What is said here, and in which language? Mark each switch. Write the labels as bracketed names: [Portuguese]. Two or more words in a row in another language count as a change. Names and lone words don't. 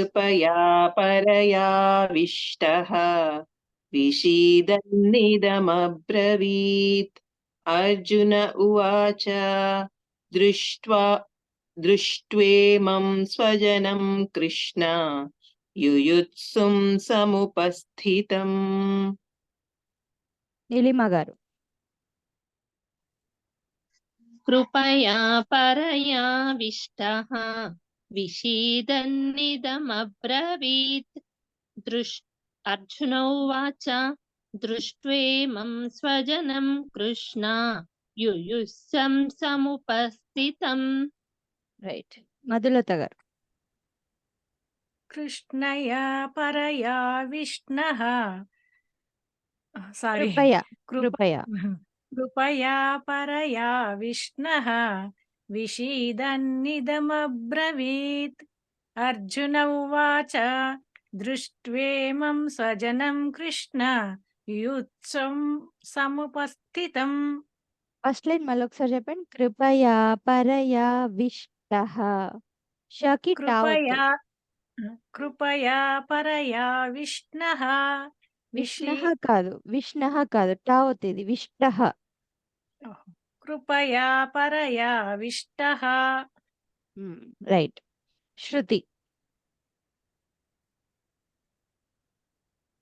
[Sanskrit] कृपया परयाविष्टः विषीदन्निदमब्रवीत्। अर्जुन उवाच दृष्ट्वेमं स्वजनं कृष्ण युयुत्सुं समुपस्थितम्। [Telugu] నీలిమ గారు. [Sanskrit] कृपया परयाविष्टः विषीदन्निदमब्रवीत्। अर्जुन उवाच दृष्ट्वेमं स्वजनं कृष्ण युयुत्सं समुपस्थितम्। [Telugu] రైట్. మధులత గారు. [Sanskrit] कृष्णया परया विष्णः सारी कृपया कृपया कृपया परया विष्णः विषीदन्निदमब्रवीत्। अर्जुन उवाच दृष्ट्वेमं स्वजनं कृष्ण युत्सं समुपस्थितम्। [English] first line [Telugu] మళ్ళీ ఒకసారి చెప్పండి. [Sanskrit] कृपया परया विष्टः. షకి టావత్తు. कृपया परया विष्णः [Telugu] విష్ణః కాదు, విష్ణః కాదు, టావత్ ఇది విష్టః. [Sanskrit] कृपया परया विष्टः। [Telugu] రైట్. శృతి.